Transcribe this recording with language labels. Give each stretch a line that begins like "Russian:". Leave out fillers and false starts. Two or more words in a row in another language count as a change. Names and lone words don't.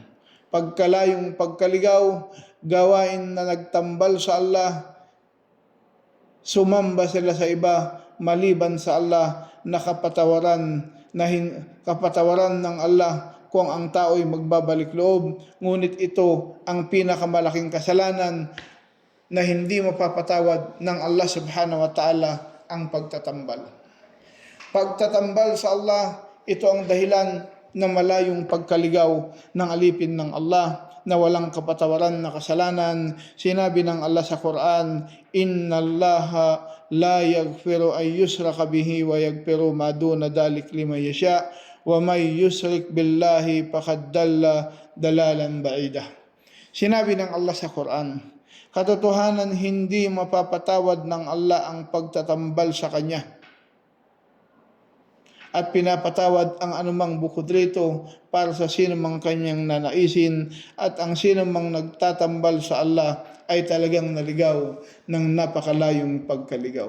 Filipino: Pagkalayong pagkaligaw, gawain na nagtambal sa Allah, sumamba sila sa iba maliban sa Allah na kapatawaran ng Allah kung ang tao'y magbabalik loob. Ngunit ito ang pinakamalaking kasalanan na hindi mapapatawad ng Allah
Arabic: سبحانه وتعالى,
Filipino: ang pagtatambal. Pagtatambal sa Allah, ito ang dahilan na malayong pagkaligaw ng alipin ng Allah na walang kapatawaran na kasalanan. Sinabi ng Allah sa Quran,
Arabic: "إن الله لا يغفر أن يشرك به ويغفر ما دون ذلك لمن يشاء ومن يشرك بالله فقد ضل ضلالا بعيدا."
Filipino: Sinabi ng Allah sa Quran, katotohanan hindi mapapatawad ng Allah ang pagtatambal sa Kanya, at pinapatawad ang anumang bukod rito para sa sino mang kanyang nanaisin, at ang sino mang nagtatambal sa Allah ay talagang naligaw ng napakalayong pagkaligaw.